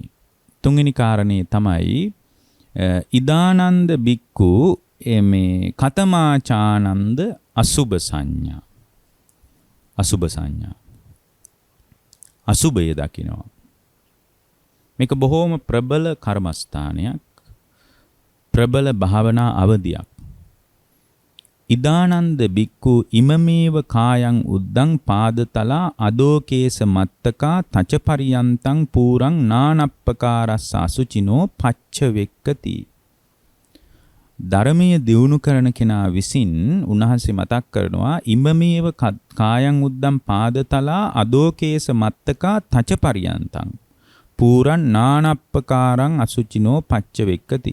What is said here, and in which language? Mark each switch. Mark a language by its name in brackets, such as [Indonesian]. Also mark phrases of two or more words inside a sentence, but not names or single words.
[Sinhala] තුන්වෙනි කාරණේ තමයි [Pali] ඉදානන්ද බික්කු [Sinhala] මේ [Pali] කතමාචානන්ද අසුභ සංඥා. [Sinhala] අසුභ සංඥා. අසුභය දකිනවා. මේක බොහෝම ප්‍රබල කර්මස්ථානයක්. ප්‍රබල භාවනා අවධියක්. [Pali] ඉදානන්ද බික්කු ඉමමේව කායං උද්දං පාදතලා අදෝකේස මත්තකා තචපරියන්තං පූරං නානප්පකාරස්ස අසුචිනෝ පච්ච වෙක්කති. [Sinhala] ධර්මයේ දියුණු කරන කෙනා විසින් උන්වහන්සේ මතක් කරනවා [Pali] ඉමමේව කායං උද්දං පාදතලා අදෝකේස මත්තකා තචපරියන්තං පූරං නානප්පකාරං අසුචිනෝ පච්ච වෙක්කති.